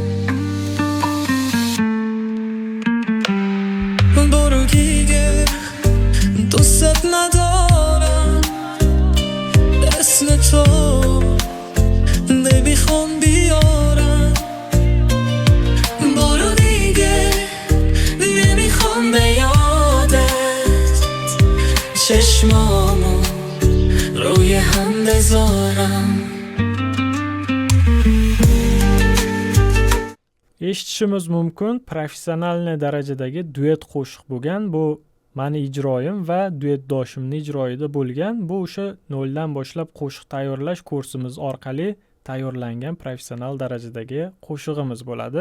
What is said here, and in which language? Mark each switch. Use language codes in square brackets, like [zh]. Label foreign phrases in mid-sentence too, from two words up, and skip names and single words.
[fa] برو دیگه دوست ندارم اسم تو نمیخوام بیارم برو دیگه نمیخوام به یادت چشمامو روی هم بذارم [uz] Eshitishimiz mumkin, professional darajadagi duet qo'shiq bo'lgan. Bu meni ijroyim va duetdoshimning ijroyida bo'lgan. Bu o'sha noldan boshlab qo'shiq tayyorlash kursimiz orqali tayyorlangan professional darajadagi qo'shig'imiz bo'ladi.